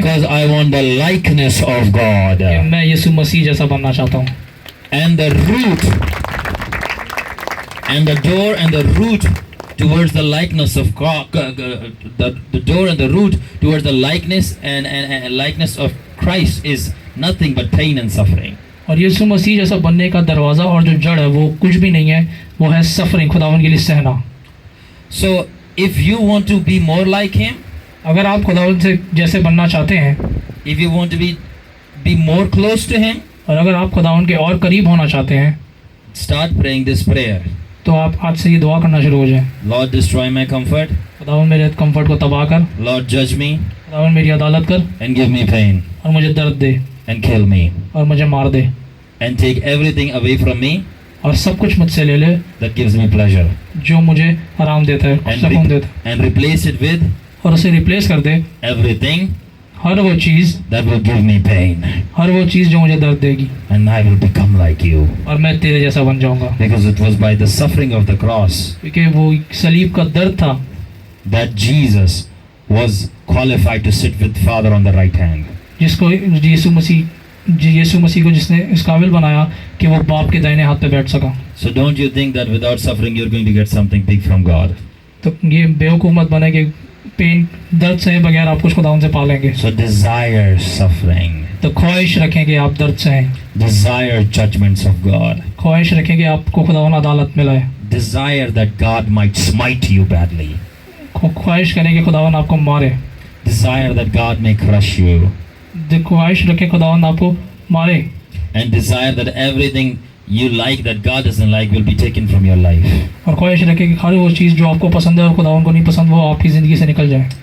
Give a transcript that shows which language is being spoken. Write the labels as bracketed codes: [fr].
[en] I want the likeness of God. [hi] मैं यीशु मसीह जैसा बनना चाहता हूँ। [en] And the root and the door and the root towards the likeness of God, the door and the root towards the likeness and likeness of Christ is nothing but pain and suffering. [hi] और यीशु मसीह जैसा बनने का दरवाज़ा और जो जड़ है वो कुछ भी नहीं है, वो है सफरिंग, खुदावन के लिए सहना। [en] So if you want to be more like him, [hi] अगर आप खुदावन से जैसे बनना चाहते हैं, [en] if you want to be more close to him, [hi] और अगर आप खुदावन के और करीब होना चाहते हैं [en] start praying this prayer. [hi] तो आप आज से ये दुआ करना शुरू हो जाए। [en] Lord, destroy my comfort. [hi] खुदावन मेरे कंफर्ट को तबाह कर, [en] Lord, judge me [hi] खुदावन मेरी अदालत कर [en] and give me pain [hi] और मुझे दर्द दे [en] and kill me [hi] और मुझे मार दे [en] and take everything away from me [hi] और सब कुछ मुझसे ले ले [en] that gives me pleasure [hi] जो मुझे आराम देता है, [en] and, [hi] सुकून देता है, [en] and replace it with [hi] और उसे रिप्लेस कर दे [en] everything [hi] हर वो चीज़ [en] that will give me pain, [hi] जो मुझे दर्द देगी [en] and I will become like you. [hi] और मैं तेरे जैसा बन जाऊंगा। [en] Because it was by the suffering of the cross [hi] क्योंकि वो सलीब का दर्द था [en] that Jesus was qualified to sit with Father on the right hand. [hi] जिसको यीशु मसीह को जिसने इस काबिल बनाया कि वो बाप के दाहिने हाथ पे बैठ सका। [en] So don't you think that without suffering you're going to get something big from God? [hi] तो ये बेवकूफ़ मत बने कि पेन दर्द सहे बगैर आप कुछ खुदावन से पा लेंगे। [en] So desire suffering. [hi] तो ख्वाहिश रखें कि आप दर्द सहें, [en] Desire judgments of God. [hi] ख्वाहिश रखें कि आपको खुदावन अदालत में लाए, [en] Desire that God might smite you badly. [hi] ख्वाहिश करें कि खुदावन आपको मारे, [en] Desire that God may crush you. [hi] ख्वाहिश रखें खुदावन आपको मारे, [en] And desire that everything you like that God doesn't like will be taken from your life. [hi] और ख्वाहिश रखें कि हर वो चीज़ जो आपको पसंद है और खुदावन को नहीं पसंद वो आपकी ज़िंदगी से निकल जाए।